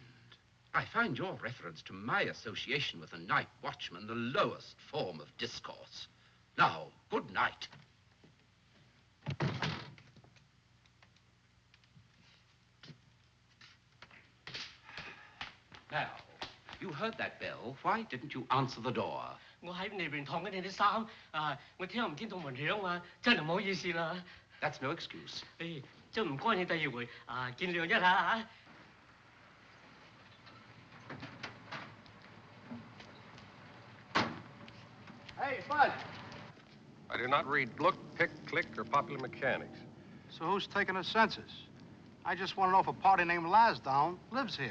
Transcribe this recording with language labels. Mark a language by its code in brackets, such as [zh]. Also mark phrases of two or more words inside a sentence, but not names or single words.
[en] I find your reference to my association with the night watchman the lowest form of discourse. Now, good night. Now, you heard that bell. Why didn't you answer the door? [yue] 我喺裏邊燙緊你啲衫，我聽唔見到門響啊，真係唔好意思啦。 [en] That's no excuse. [yue] 真唔該你第二回見諒一下嚇。 [en] Hey, Bud. I do not read look, pick, click, or popular mechanics. So who's taking the census? I just want to know if a party named Lasdown lives here.